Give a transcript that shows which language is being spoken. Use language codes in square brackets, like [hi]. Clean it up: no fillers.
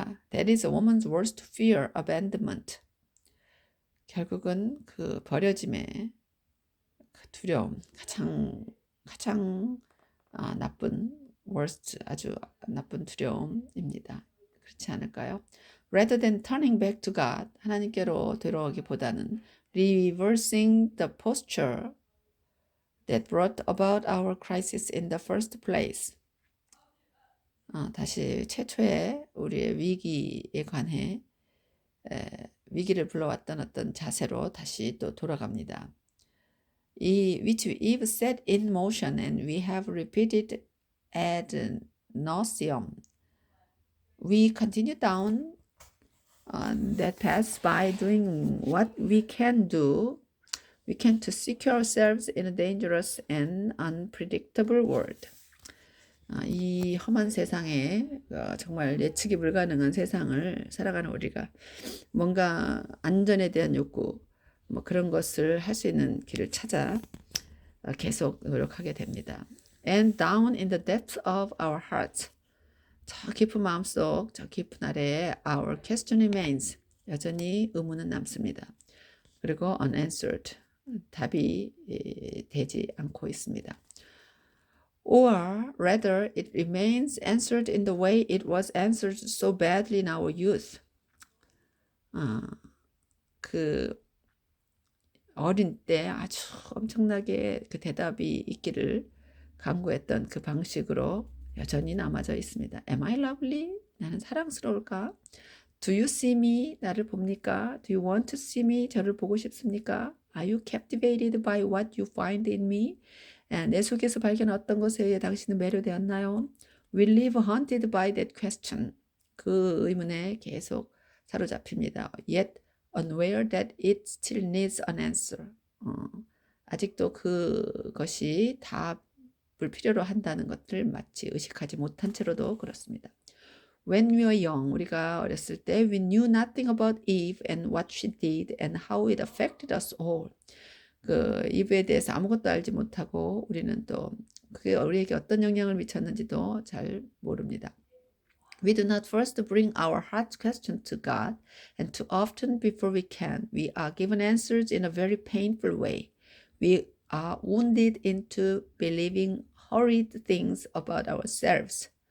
[en] That is a woman's worst fear, abandonment. [ko] 결국은 그 버려짐의 그 두려움, 가장 나쁜 worst, 아주 나쁜 두려움입니다. 그렇지 않을까요? [en] Rather than turning back to God, [ko] 하나님께로 되돌아오기보다는 [en] reversing the posture that brought about our crisis in the first place. [ko] 다시 최초의 우리의 위기에 관해 위기를 불러왔던 어떤 자세로 다시 또 돌아갑니다. [en] which Eve set in motion and we have repeated ad nauseam. We continue down that pass by doing what we can do. We can to secure ourselves in a dangerous and unpredictable world. [ko] 이 험한 세상에 정말 예측이 불가능한 세상을 살아가는 우리가 뭔가 안전에 대한 욕구 뭐 그런 것을 할 수 있는 길을 찾아 계속 노력하게 됩니다. [en] And down in the depths of our hearts, [ko] 저 깊은 마음속, 저 깊은 아래에 [en] our question remains, [ko] 여전히 의문은 남습니다. 그리고 [en] unanswered, [ko] 답이 되지 않고 있습니다. [en] Or rather, it remains answered in the way it was answered so badly in our youth. [ko] 그 어린 때 아주 엄청나게 그 대답이 있기를 간구했던 그 방식으로 여전히 남아져 있습니다. [en] Am I lovely? [ko] 나는 사랑스러울까? [en] Do you see me? [ko] 나를 봅니까? [en] Do you want to see me? [ko] 저를 보고 싶습니까? [en] Are you captivated by what you find in me? [ko] 내 속에서 발견한 어떤 것에 의해 당신은 매료되었나요? [en] We live haunted by that question. [ko] 그 의문에 계속 사로잡힙니다. [en] Yet unaware that it still needs an answer. [ko] 아직도 그것이 답을 필요로 한다는 것을 마치 의식하지 못한 채로도 그렇습니다. [en] When we were young, [ko] 우리가 어렸을 때 [en] we knew nothing about Eve and what she did and how it affected us all. [ko] 그 이브에 대해서 아무것도 알지 못하고 우리는 또 그게 우리에게 어떤 영향을 미쳤는지도 잘 모릅니다. [en] We do not first bring our heart's question to God, and too often before we can, we are given answers in a very painful way. We are wounded into believing horrid things about ourselves.